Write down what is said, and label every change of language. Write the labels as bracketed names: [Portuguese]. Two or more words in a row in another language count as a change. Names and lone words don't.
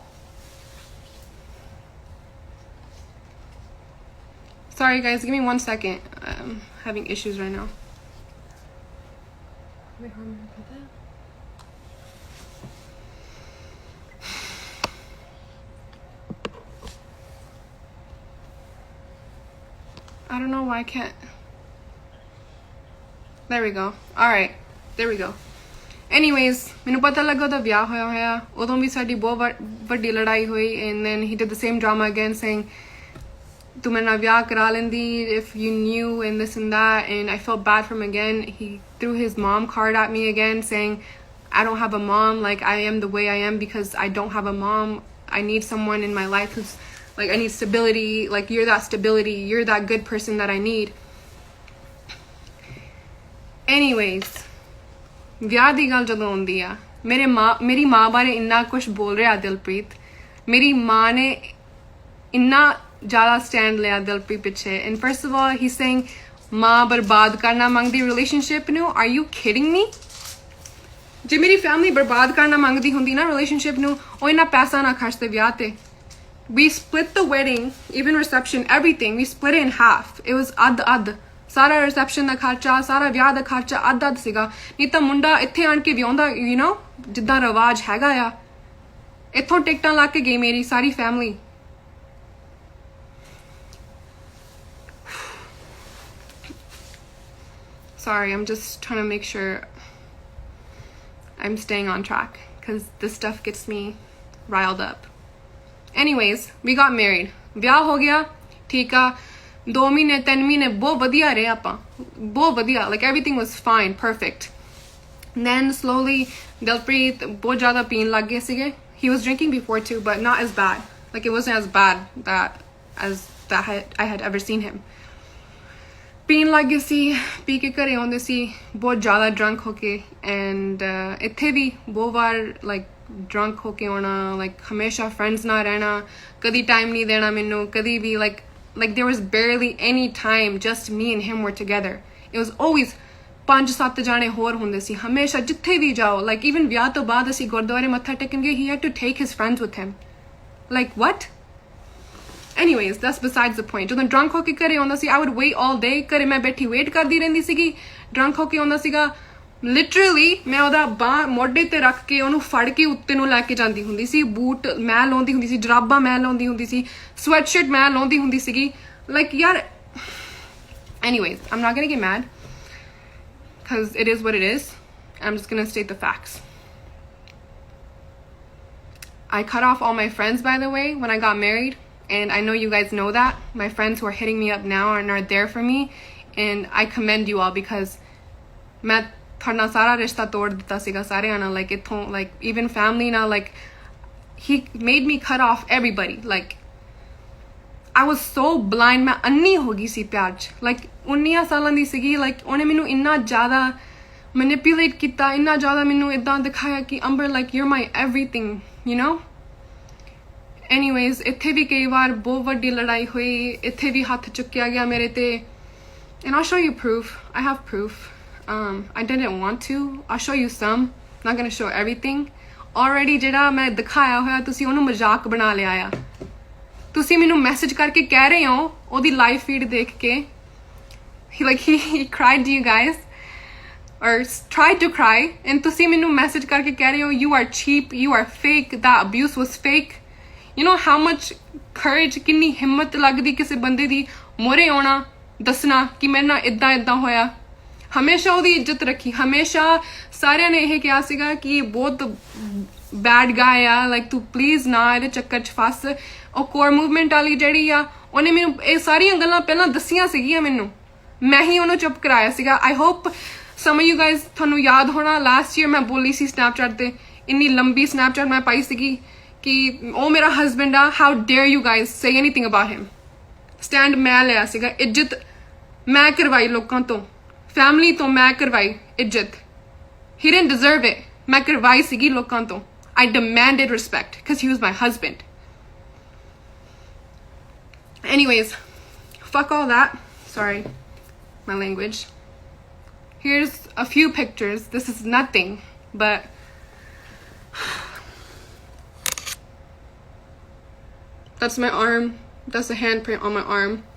[English] sorry guys give me 1 second I'm having issues right now wait how am I gonna put that I don't know why I can't there we go all right there we go anyways [Punjabi] ਮੈਨੂੰ ਪਤਾ ਲੱਗਾ ਉਹਦਾ ਵਿਆਹ ਹੋਇਆ ਉਦੋਂ ਵੀ ਸਾਡੀ ਬਹੁਤ ਵੱਡੀ ਲੜਾਈ ਹੋਈ [English] and then he did the same drama again saying [Punjabi] ਤੂੰ ਮੇਰੇ ਨਾਲ ਵਿਆਹ ਕਰਾ ਲੈਂਦੀ [English] if you knew and this and that and I felt bad for him again he threw his mom card at me again saying I don't have a mom like I am the way I am because I don't have a mom I need someone in my life who's like I need stability like you're that stability you're that good person that I need [Punjabi] anyways ਵਿਆਹ ਦੀ ਗੱਲ ਜਦੋਂ ਆਉਂਦੀ ਆ ਮੇਰੀ ਮਾਂ ਬਾਰੇ ਇੰਨਾ ਕੁਝ ਬੋਲ ਰਿਹਾ ਦਿਲਪ੍ਰੀਤ ਮੇਰੀ ਮਾਂ ਨੇ ਇੰਨਾ ਜ਼ਿਆਦਾ ਸਟੈਂਡ ਲਿਆ ਦਿਲਪ੍ਰੀਤ ਪਿੱਛੇ and [English] first of all he's saying [Punjabi] ਮਾਂ ਬਰਬਾਦ ਕਰਨਾ ਮੰਗਦੀ ਰਿਲੇਸ਼ਨਸ਼ਿਪ ਨੂੰ [English] are you kidding me [Punjabi] ਜੇ ਮੇਰੀ ਫੈਮਿਲੀ ਬਰਬਾਦ ਕਰਨਾ ਮੰਗਦੀ ਹੁੰਦੀ ਨਾ ਰਿਲੇਸ਼ਨਸ਼ਿਪ ਨੂੰ ਉਹ ਇੰਨਾ ਪੈਸਾ ਨਾ ਖਰਚਦੇ ਵਿਆਹ ਤੇ [English] we split the wedding even reception everything we split it in half it was [Punjabi] ਅੱਧ ਸਾਰਾ ਰਿਸੈਪਸ਼ਨ ਦਾ ਖਰਚਾ ਸਾਰਾ ਵਿਆਹ ਦਾ ਖਰਚਾ ਅੱਧ ਸੀਗਾ ਨਹੀਂ ਤਾਂ ਮੁੰਡਾ ਇੱਥੇ ਆਣ ਕੇ ਵਿਆਹੁੰਦਾ [English] you know [Punjabi] ਜਿੱਦਾਂ ਰਿਵਾਜ ਹੈਗਾ ਆ ਇੱਥੋਂ ਟਿਕਟਾਂ ਲਾ ਕੇ ਗਈ ਮੇਰੀ ਸਾਰੀ ਫੈਮਿਲੀ [English] sorry I'm just trying to make sure I'm staying on track because this stuff gets me riled up anyways we got married [Punjabi] ਵਿਆਹ ਹੋ ਗਿਆ ਠੀਕ ਆ 2 ਮਹੀਨੇ 3 ਮਹੀਨੇ ਬਹੁਤ ਵਧੀਆ ਰਹੇ ਆਪਾਂ ਬਹੁਤ ਵਧੀਆ [English] like everything was fine perfect then slowly Dilpreet [Punjabi] ਬਹੁਤ ਜ਼ਿਆਦਾ ਪੀਣ ਲੱਗ ਗਏ ਸੀਗੇ [English] he was drinking before too but not as bad like it wasn't as bad I had ever seen him [Punjabi] ਪੀਣ ਲੱਗ ਗਏ ਸੀ ਪੀ ਕੇ ਘਰੇ ਆਉਂਦੇ ਸੀ ਬਹੁਤ ਜ਼ਿਆਦਾ ਡਰੰਕ ਹੋ ਕੇ ਐਂਡ ਇੱਥੇ ਵੀ ਬਹੁਤ ਵਾਰ [English] like drunk [Punjabi] ਹੋ ਕੇ ਆਉਣਾ ਲਾਈਕ ਹਮੇਸ਼ਾ ਫਰੈਂਡਸ ਨਾਲ ਰਹਿਣਾ ਕਦੀ ਟਾਈਮ ਨਹੀਂ ਦੇਣਾ ਮੈਨੂੰ ਕਦੀ ਵੀ [English] like there was barely any time just me and him were together it was always 5-7 [Punjabi] ਜਾਣੇ ਹੋਰ ਹੁੰਦੇ ਸੀ ਹਮੇਸ਼ਾ ਜਿੱਥੇ ਵੀ ਜਾਓ [English] like even ਵਿਆਹ [Punjabi] ਤੋਂ ਬਾਅਦ ਅਸੀਂ ਗੁਰਦੁਆਰੇ ਮੱਥਾ ਟੇਕਣ ਗਏ [English] he had to take his friends with him like what anyways that's besides the point ਜਦੋਂ drunk [Punjabi] ਹੋ ਕੇ ਘਰੇ ਆਉਂਦਾ ਸੀ [English] I would wait all day [Punjabi] ਘਰੇ ਮੈਂ ਬੈਠੀ ਵੇਟ ਕਰਦੀ ਰਹਿੰਦੀ ਸੀਗੀ drunk ਹੋ ਕੇ ਆਉਂਦਾ ਸੀਗਾ literally ਮੈਂ ਉਹਦਾ ਬਾਹ ਮੋਢੇ ਤੇ ਰੱਖ ਕੇ ਉਹਨੂੰ ਫੜ ਕੇ ਉੱਤੇ ਨੂੰ ਲੈ ਕੇ ਜਾਂਦੀ ਹੁੰਦੀ ਸੀ ਬੂਟ ਮੈਂ ਲਾਉਂਦੀ ਹੁੰਦੀ ਸੀ ਜਰਾਬਾਂ ਮੈਂ ਲਾਉਂਦੀ ਹੁੰਦੀ ਸੀ ਸਵੈਟਸ਼ਰਟ ਮੈਂ ਲਾਉਂਦੀ ਹੁੰਦੀ ਸੀਗੀ like ਯਾਰ [English] anyways I'm not gonna get mad because it is what it is I'm just gonna state the facts I cut off all my friends by the way when I got married and I know you guys know that my friends who are hitting me up now and are there for me and I commend you all because [Punjabi] ਮੈਂ ਤੁਹਾਡਾ ਸਾਰਾ ਰਿਸ਼ਤਾ ਤੋੜ ਦਿੱਤਾ ਸੀਗਾ ਸਾਰਿਆਂ ਨਾਲ like ਇੱਥੋਂ [English] like even family [Punjabi] ਨਾਲ [English] like he made me cut off everybody like I was so blind [Punjabi] ਮੈਂ ਅੰਨੀ ਹੋ ਗਈ ਸੀ ਪਿਆਰ 'ਚ like 19 ਸਾਲਾਂ ਦੀ ਸੀਗੀ like ਉਹਨੇ ਮੈਨੂੰ ਇੰਨਾ ਜ਼ਿਆਦਾ manipulate ਕੀਤਾ ਇੰਨਾ ਜ਼ਿਆਦਾ ਮੈਨੂੰ ਇਦਾਂ ਦਿਖਾਇਆ ਕਿ ਅੰਬਰ [English] like you're my everything you know anyways [Punjabi] ਇੱਥੇ ਵੀ ਕਈ ਵਾਰ ਬਹੁਤ ਵੱਡੀ ਲੜਾਈ ਹੋਈ ਇੱਥੇ ਵੀ ਹੱਥ ਚੁੱਕਿਆ ਗਿਆ ਮੇਰੇ ਤੇ [English] and I'll show you proof I have proof I didn't want to I'll show you some not gonna show everything already [Punjabi] ਜਿਹੜਾ ਮੈਂ ਦਿਖਾਇਆ ਹੋਇਆ ਤੁਸੀਂ ਉਹਨੂੰ ਮਜ਼ਾਕ ਬਣਾ ਲਿਆ ਆ ਤੁਸੀਂ ਮੈਨੂੰ ਮੈਸੇਜ ਕਰਕੇ ਕਹਿ ਰਹੇ ਹੋ ਉਹਦੀ [English] live feed [Punjabi] ਦੇਖ ਕੇ [English] he cried to you guys or tried to cry and [Punjabi] ਤੁਸੀਂ ਮੈਨੂੰ ਮੈਸੇਜ ਕਰਕੇ ਕਹਿ ਰਹੇ ਹੋ [English] you are cheap you are fake that abuse was fake you know how much courage [Punjabi] ਕਿੰਨੀ ਹਿੰਮਤ ਲੱਗਦੀ ਕਿਸੇ ਬੰਦੇ ਦੀ ਮੋਰੇ ਆਉਣਾ ਦੱਸਣਾ ਕਿ ਮੇਰੇ ਨਾਲ ਇਦਾਂ ਹੋਇਆ ਹਮੇਸ਼ਾ ਉਹਦੀ ਇੱਜ਼ਤ ਰੱਖੀ ਹਮੇਸ਼ਾ ਸਾਰਿਆਂ ਨੇ ਇਹ ਕਿਹਾ ਸੀਗਾ ਕਿ ਇਹ ਬਹੁਤ [English] bad guy [Punjabi] ਆ ਲਾਈਕ ਤੂੰ ਪਲੀਜ਼ ਨਾ ਇਹਦੇ ਚੱਕਰ 'ਚ ਫਸ ਉਹ ਕੋਰ ਮੂਵਮੈਂਟ ਵਾਲੀ ਜਿਹੜੀ ਆ ਉਹਨੇ ਮੈਨੂੰ ਇਹ ਸਾਰੀਆਂ ਗੱਲਾਂ ਪਹਿਲਾਂ ਦੱਸੀਆਂ ਸੀਗੀਆਂ ਮੈਨੂੰ ਮੈਂ ਹੀ ਉਹਨੂੰ ਚੁੱਪ ਕਰਾਇਆ ਸੀਗਾ [English] I hope some of you guys [Punjabi] ਤੁਹਾਨੂੰ ਯਾਦ ਹੋਣਾ [English] last year [Punjabi] ਮੈਂ ਬੋਲੀ ਸੀ ਸਨੈਪਚੈਟ ਤੇ ਇੰਨੀ ਲੰਬੀ ਸਨੈਪਚੈਟ ਮੈਂ ਪਾਈ ਸੀਗੀ ਕਿ ਉਹ ਮੇਰਾ ਹਸਬੈਂਡ ਆ [English] how dare you guys say anything about him [Punjabi] ਸਟੈਂਡ ਮੈਂ ਲਿਆ ਸੀਗਾ ਇੱਜ਼ਤ ਮੈਂ ਕਰਵਾਈ ਲੋਕਾਂ ਤੋਂ ਫੈਮਿਲੀ ਤੋਂ ਮੈਂ ਕਰਵਾਈ ਇੱਜ਼ਤ [English] he didn't deserve it [Punjabi] ਮੈਂ ਕਰਵਾਈ ਸੀਗੀ ਲੋਕਾਂ ਤੋਂ [English] I demanded respect because he was my husband anyways fuck all that sorry my language here's a few pictures this is nothing but that's my arm that's a handprint on my arm